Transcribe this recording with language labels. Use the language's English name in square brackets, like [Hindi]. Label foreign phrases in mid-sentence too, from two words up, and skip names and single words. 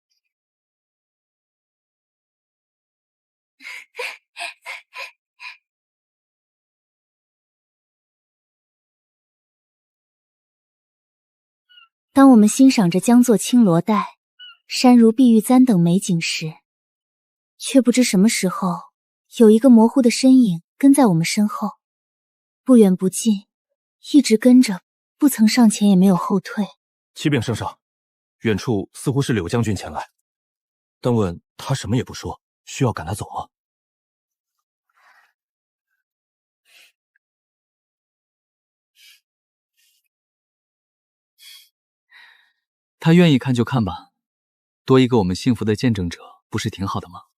[Chinese] 當我們欣賞着江作青羅帶、山如碧玉簪等美景時，卻不知什麼時候，有一個模糊的身影跟在我們身後，不遠不近，一直跟着，不曾上前也沒有後退。啟稟聖上，遠處似乎是柳將軍前來，但問他什麼也不說，需要趕他走嗎？他願意看就看吧，多一個我們幸福的見證者，不是挺好的嗎？